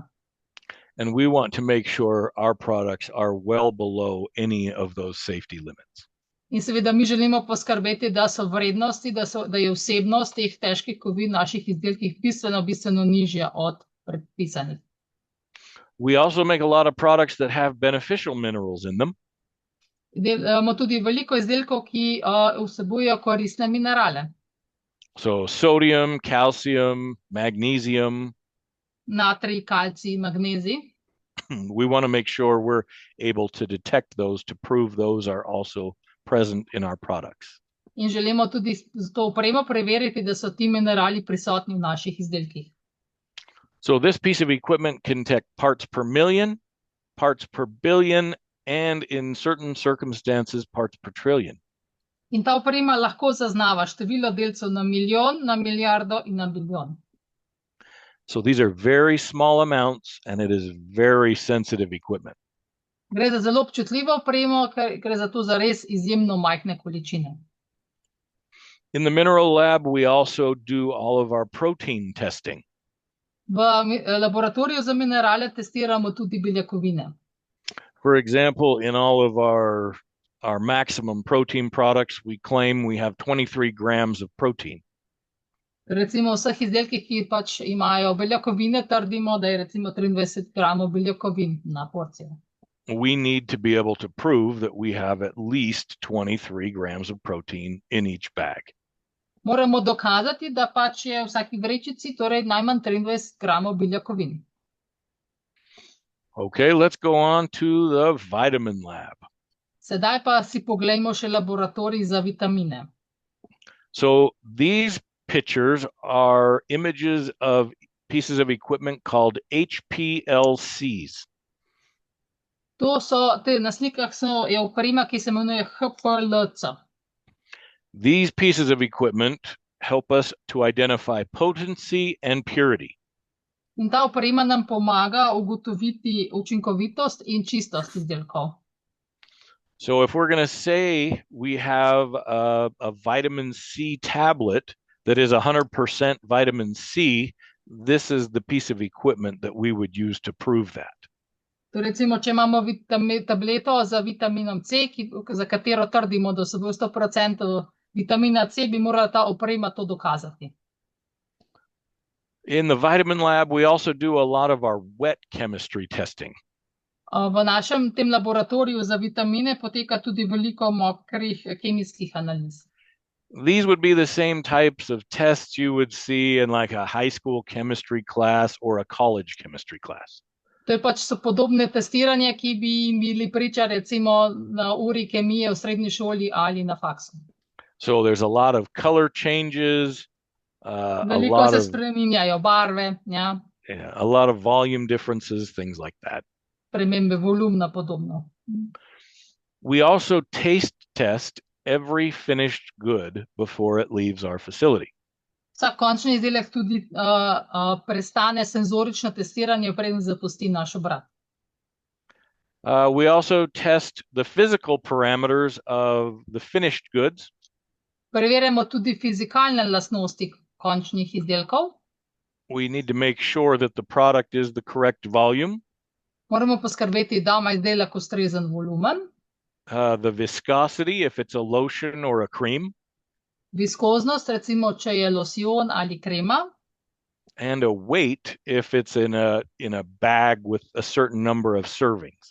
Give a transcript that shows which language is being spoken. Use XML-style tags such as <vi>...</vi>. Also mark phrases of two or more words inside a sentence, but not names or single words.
<en>And we want to make sure our products are well below any of those safety limits.</en> <sl>In seveda mi želimo poskrbeti, da so vrednosti, da je vsebnost teh težkih kovin v naših izdelkih bistveno nižja od predpisanih.</sl> <en>We also make a lot of products that have beneficial minerals in them.</en> <sl>Imamo tudi veliko izdelkov, ki vsebujejo koristne minerale.</sl> <en>So sodium, calcium, magnesium.</en> <sl>Natrij, kalcij, magnezij.</sl> <en>We want to make sure we're able to detect those to prove those are also present in our products.</en> <sl>In želimo tudi z to opremo preveriti, da so ti minerali prisotni v naših izdelkih.</sl> <en>So this piece of equipment can detect parts per million, parts per billion, and in certain circumstances, parts per trillion.</en> <sl>In ta oprema lahko zaznava število delcev na milijon, na milijardo in na bilijon.</sl> <en>So these are very small amounts and it is very sensitive equipment.</en> <sl>Gre za zelo občutljivo opremo, ker gre za to za res izjemno majhne količine.</sl> <en>In the mineral lab, we also do all of our protein testing.</en> <sl>V laboratoriju za minerale testiramo tudi beljakovine.</sl> <en>For example, in all of our maximum protein products, we claim we have 23 grams of protein.</en> <sl>Recimo v vseh izdelkih, ki pač imajo beljakovine, trdimo, da je recimo 23 gramov beljakovin na porcijo.</sl> <en>We need to be able to prove that we have at least 23 grams of protein in each bag.</en> <sl>Moramo dokazati, da pač je v vsaki vrečici torej najmanj 23 gramov beljakovin.</sl> <en>Okay, let's go on to the vitamin lab.</en> <sl>Sedaj pa si poglejmo še laboratorij za vitamine.</sl> <en>So these pictures are images of pieces of equipment called HPLCs.</en> <sl>Na slikah je oprema, ki se imenuje HPLC.</sl> <en>These pieces of equipment help us to identify potency and purity.</en> <sl>In ta oprema nam pomaga ugotoviti učinkovitost in čistost izdelkov.</sl> <en>So if we're going to say we have a vitamin C tablet that is 100% vitamin C, this is the piece of equipment that we would use to prove that.</en> <sl>To recimo, če imamo tableto za vitaminom C, za katero trdimo, da vsebuje 100% vitamina C, bi morala ta oprema to dokazati.</sl> <en>In the vitamin lab, we also do a lot of our wet chemistry testing.</en> <sl>V našem tem laboratoriju za vitamine poteka tudi veliko mokrih kemijskih analiz.</sl> <en>These would be the same types of tests you would see in like a high school chemistry class or a college chemistry class.</en> <sl>To je pač so podobne testiranja, ki bi jim bili priča recimo na uri kemije v srednji šoli ali na faksu.</sl> <en>So there's a lot of color changes,</en> <sl>Veliko se spreminjajo barve, ja.</sl> <en>Yeah, a lot of volume differences, things like that.</en> <sl>Spremembe volumna podobno.</sl> <en>We also taste test every finished good before it leaves our facility.</en> <sl>Vsak končni izdelek tudi prestane senzorično testiranje, preden zapusti naš obrat.</sl> <en>We also test the physical parameters of the finished goods.</en> <sl>Preverjamo tudi fizikalne lastnosti končnih izdelkov.</sl> <en>We need to make sure that the product is the correct volume.</en> <sl>Moramo poskrbeti, da ima izdelek ustrezen volumen.</sl> <en>The viscosity, if it's a lotion or a cream.</en> <sl>Viskoznost, recimo, če je losjon ali krema.</sl> <en>And a weight, if it's in a bag with a certain number of servings.</en>